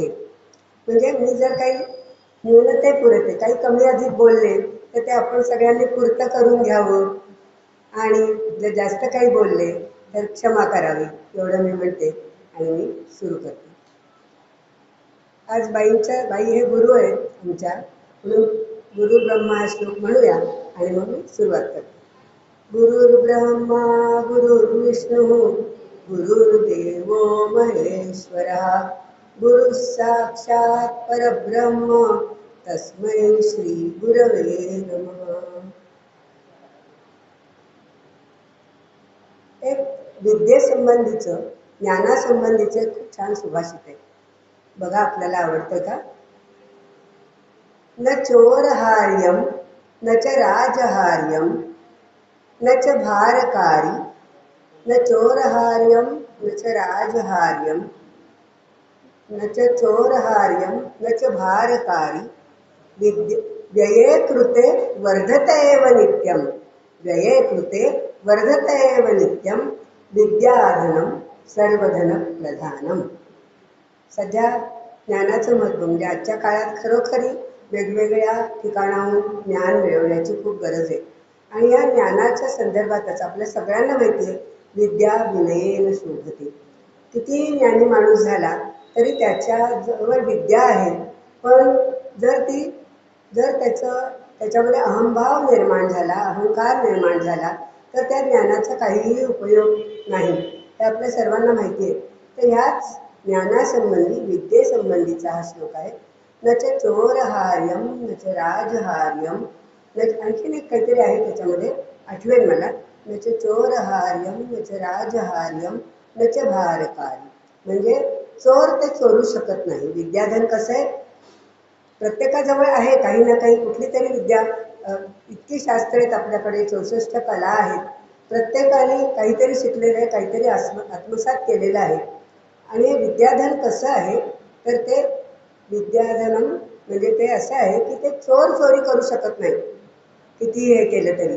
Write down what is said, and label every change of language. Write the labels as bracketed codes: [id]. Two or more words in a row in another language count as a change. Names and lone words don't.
[mr] म्हणजे मी जर काही न्यूनते पुरते काही कमी अधिक बोलले तर ते आपण सगळ्यांनी पुरतं करून घ्यावं, आणि जर जास्त काही बोलले तर क्षमा करावी, एवढं मी म्हणते आणि मी सुरू करते. आज बाई हे गुरु आहेत आमच्या, म्हणून गुरु ब्रह्मा हा श्लोक म्हणूया आणि मग मी सुरुवात करते. [sa] गुरुर्ब्रह्मा गुरुर्विष्णू गुरुर्देवो महेश्वरः गुरु साक्षात परब्रह्म तस्मै श्री गुरवे नमः. [mr] एक विद्येसंबंधीचं ज्ञानासंबंधीचं खूप छान सुभाषित आहे बघा, आपल्याला आवडतं का? [sa] न चोरहार्यम न च राजहार्यम न च भारकारी, न चोरहार्यम न च राजहार्यम न च चोरहार्यम न च भारकारी व्यये कृते वर्धत एव नित्यम, व्यये कृते वर्धत एव नित्यम विद्याधनम सर्वधन प्रधानम. [mr] सध्या ज्ञानाचं महत्त्व म्हणजे आजच्या काळात खरोखरी वेगवेगळ्या ठिकाणाहून ज्ञान मिळवण्याची खूप गरज आहे. आणि या ज्ञानाच्या संदर्भातच आपल्या सगळ्यांना माहिती आहे, [sa] विद्या विनयेन शोभते. [mr] कितीही ज्ञानी माणूस झाला तरी त्याच्याजवळ विद्या आहे, पण जर त्याच्यामध्ये अहंभाव निर्माण झाला, अहंकार निर्माण झाला तर त्या ज्ञानाचा काहीही उपयोग नाही, हे आपल्या सर्वांना माहिती आहे. तर ह्याच ज्ञानासंबंधी विद्येसंबंधीचा हा श्लोक आहे. [sa] न च चोरहार्यम न च राजहार्यम, [mr] आणखीन एक काहीतरी आहे त्याच्यामध्ये, आठवेल मला. [sa] न च चोरहार्यम न च राजहार्यम न च भारकारी, [mr] म्हणजे चोर ते चोरू शकत नाही. विद्याधन कसं आहे, प्रत्येकाजवळ आहे काही ना काही, कुठली तरी विद्या. इतकी शास्त्र आहेत आपल्याकडे, 64 कला आहेत, प्रत्येकाने काहीतरी शिकलेलं आहे, काहीतरी आत्मसात केलेलं आहे. आणि विद्याधन कसं आहे तर ते विद्याधनम म्हणजे ते असं आहे की ते चोर चोरी करू शकत नाही, कितीही हे केलं तरी.